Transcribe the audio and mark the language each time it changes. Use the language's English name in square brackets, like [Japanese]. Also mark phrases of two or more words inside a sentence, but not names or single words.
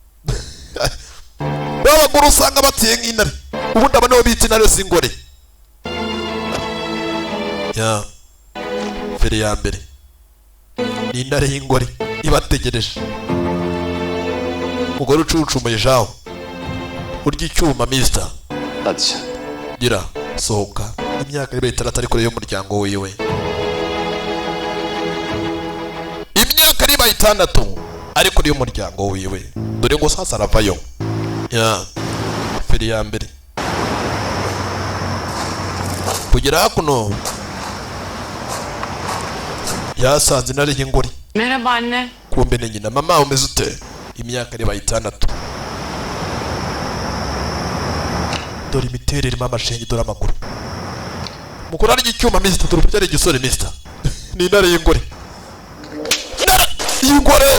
[Kinyarwanda] Babaguru usanga batiye nk'intare. Ubundi aba nibo bita intare z'ingore. Ya. Feri ya mbere. Ni intare y'ingore ibategereje. Umugore ucucumuye shaho. Urya icyuma mister. [Turkish] Hadi sen. [Kinyarwanda] Gira sohoka. Imyaka ibaye 6 ari kure y'umuryango wiwe. Imyaka ibaye 6 ari kure y'umuryango wiwe. Dore ngo sasa aravayo. Ya. Feri ya mbere. Kugera hakuno yasanze intare y'ingore. [Turkish] Merhaba anne. [Kinyarwanda] Kumbe ni nyina. Mama umeze ute? Imyaka ibaye 6. Dore imiterere irimo amashengi, dore amaguru. Mukuru ari icyuma mister, dore uburyo ari igisore mister. Ni intare y'ingore. Y'ingore!